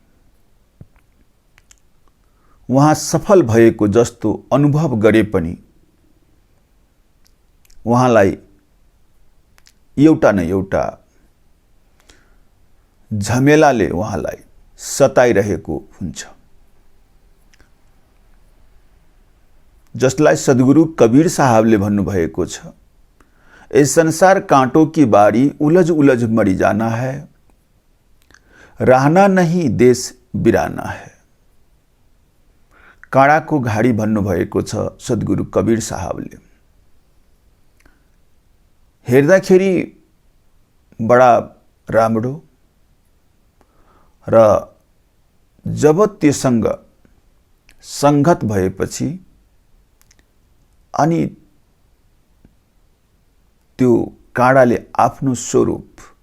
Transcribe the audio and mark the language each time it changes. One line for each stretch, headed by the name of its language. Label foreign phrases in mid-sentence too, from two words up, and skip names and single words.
Nepali: वहाँ सफल भएको जस्तो अनुभव गरे पनि वहाँलाई एउटा न एउटा झमेलाले वहाँलाई सताइरहेको हुन्छ, जसलाई सद्गुरु कबीर साहबले भन्नुभएको छ,
Hindi: इस संसार कांटों की बारी उलझ उलझ मरी जाना है, रहना नहीं देश बिराना है।
Nepali: काँडाको घाडी भन्नुभएको छ सद्गुरु कबीर साहबले। हेर्दाखेरि बडा राम्रो र जब त्योसँग संगत भएपछि अनि त्यो काँडाले आफ्नो स्वरूप